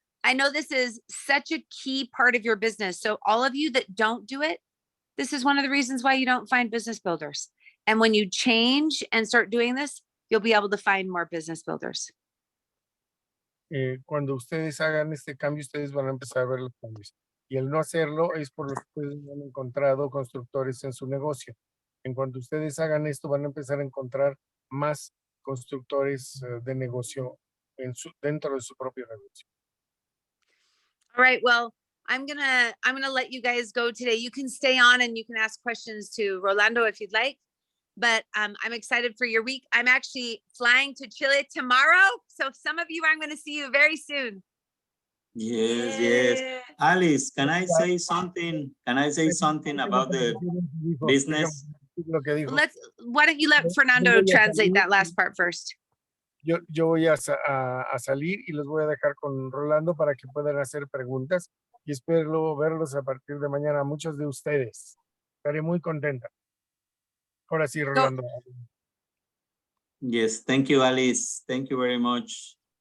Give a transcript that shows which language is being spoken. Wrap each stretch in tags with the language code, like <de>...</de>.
<en>I know this is such a key part of your business. So all of you that don't do it, this is one of the reasons why you don't find business builders. And when you change and start doing this, you'll be able to find more business builders.</en> <es>Cuando ustedes hagan este cambio, ustedes van a empezar a ver los cambios. Y el no hacerlo es por lo que ustedes no han encontrado constructores en su negocio. En cuanto ustedes hagan esto, van a empezar a encontrar más constructores de negocio dentro de su propio negocio.</es> <en>All right. Well, I'm gonna let you guys go today. You can stay on and you can ask questions to Rolando if you'd like. But I'm excited for your week. I'm actually flying to Chile tomorrow. So some of you, I'm going to see you very soon. Yes, yes. Allyse, can I say something? Can I say something about the business? Why don't you let Fernando translate that last part first?</en> <es>Yo voy a salir y los voy a dejar con Rolando para que puedan hacer preguntas y espero verlos a partir de mañana. Muchos de ustedes. Estaré muy contenta. Ahora sí, Rolando.</es> <en>Yes, thank you, Allyse. Thank you very much.</en>